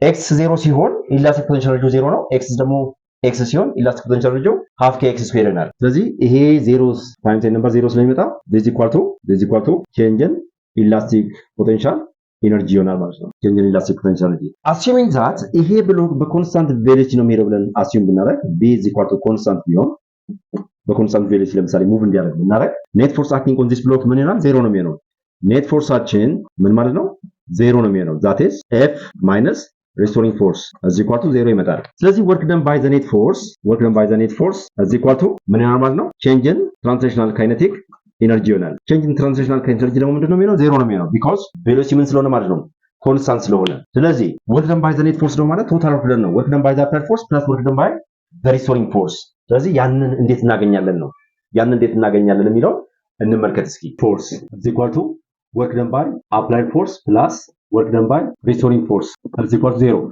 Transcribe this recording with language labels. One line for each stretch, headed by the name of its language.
Amharic: x 0 ሲሆን elastic potential energy 0 ነው። x ደግሞ x ሲሆን elastic potential energy half kx square ይሆናል። ስለዚህ ይሄ 0 times number 0 ስለሚመጣ
English: this equal to change in elastic potential energy
Amharic: ይሆናል ማለት ነው። change in elastic potential energy assuming that ይሄ ብሎክ በኮንስታንት ቬሎሲቲ ነው የሚሄደው ብለን assume ብናደርግ b is equal to constant ቢሆን በኮንስታንት ቬሎሲቲ ለምሳሌ ሙቭ እንዲያደርግ ብናደርግ
English: net force acting on this block
Amharic: ምን ይሆናል? 0 ነው የሚሆነው። net forceአችን ምን ማለት ነው?
English: 0 ነው የሚሆነው። that is F minus restoring force is equal to 0 ይመጣል። ስለዚህ work done by the net force is equal to
Amharic: ምን ይሆናል ማለት ነው?
English: change in translational kinetic energy ይሆናል። change in translational kinetic energy
Amharic: ደግሞ ምንድነው የሚሆነው? 0 ነው የሚሆነው
English: because velocity
Amharic: ምን ስለሆነ ማለት ነው?
English: ኮንስታንት ስለሆነ። ስለዚህ work done by the net force ደግሞ ማለት ቶታል ወርክ ደን ነው። work done by the applied force plus work done by the restoring force።
Amharic: ስለዚህ ያንን እንዴት እናገኛለን ነው። ያንን እንዴት እናገኛለን የሚለው እንመልከት እስኪ።
English: force is equal to work done by applied force plus work done by restoring force is equal to 0.